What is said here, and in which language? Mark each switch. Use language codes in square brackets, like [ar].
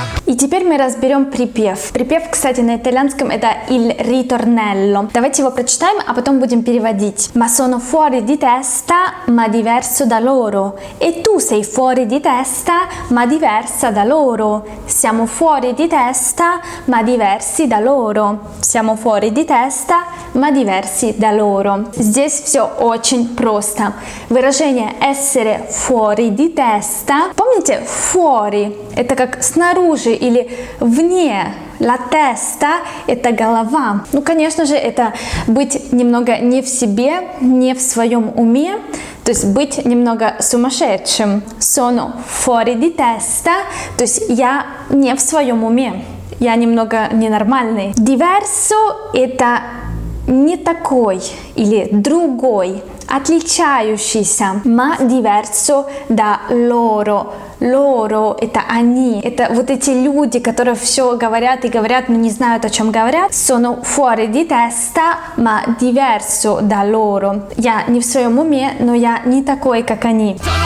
[ru] И теперь мы разберем припев. Припев, кстати, на итальянском это il ritornello. Давайте его прочитаем, а потом будем переводить. [it] Ma sono fuori di testa, ma diverso da loro. E tu sei fuori di testa, ma diversa da loro. Siamo fuori di testa, ma diversi da loro. Siamo fuori di testa, ma diversi da loro. [ru] Здесь все очень просто. Выражение essere fuori di testa. Помните, fuori это как снаружи или вне. La testa – это голова. Ну, конечно же, это быть немного не в себе, не в своем уме, то есть быть немного сумасшедшим. Sono fuori di testa, то есть я не в своем уме, я немного ненормальный. Diverso – это не такой или другой, отличающийся. [it] Ma diverso da loro. [ru] Loro – это они. Это вот эти люди, которые все говорят и говорят, но не знают, о чем говорят. [it] Sono fuori di testa, ma diverso da loro. [ru] Я не в своем уме, но я не такой, как они.